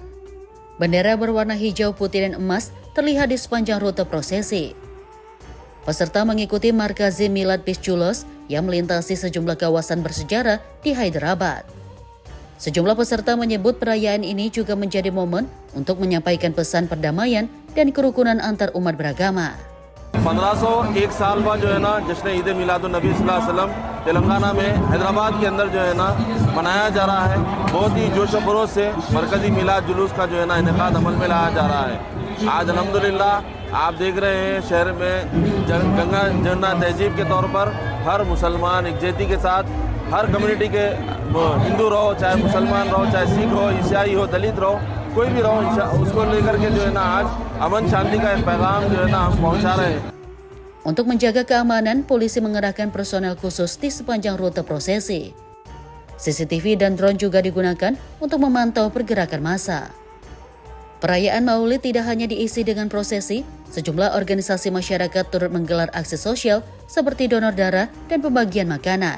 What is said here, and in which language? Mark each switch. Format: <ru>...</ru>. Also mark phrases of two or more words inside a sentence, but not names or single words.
<id>Bendera berwarna hijau, putih, dan emas terlihat di sepanjang rute prosesi. Peserta mengikuti Markazi Milad Pisculos yang melintasi sejumlah kawasan bersejarah di Hyderabad. Sejumlah peserta menyebut perayaan ini juga menjadi momen untuk menyampaikan pesan perdamaian dan kerukunan antar umat beragama.</id> <hi>1501 साल बाद जो है ना जश्न ईद मिलादुन नबी</hi> <ar>صلى الله عليه وسلم</ar> <hi>तेलंगाना में हैदराबाद के अंदर जो है ना मनाया जा रहा है। बहुत ही जोश व खरोश से मरकजी मिलाद जुलूस का जो है ना इनेकाद अमल में लाया जा रहा है। आज अल्हम्दुलिल्लाह आप देख रहे हैं शहर में गंगा जमुना तहजीब के तौर पर हर मुसलमान एकजुटती के साथ हर कम्युनिटी के हिंदू रहो, चाहे मुसलमान रहो, चाहे सिख हो, ईसाई हो, दलित रहो, कोई भी रहो, उसको लेकर के जो है ना आज अमन शांति का पैगाम जो है ना हम पहुंचा रहे हैं।</hi> <id>Untuk menjaga keamanan, polisi mengerahkan personel khusus di sepanjang rute prosesi. CCTV dan drone juga digunakan untuk memantau pergerakan massa. Perayaan Maulid tidak hanya diisi dengan prosesi, sejumlah organisasi masyarakat turut menggelar aksi sosial seperti donor darah dan pembagian makanan.</id>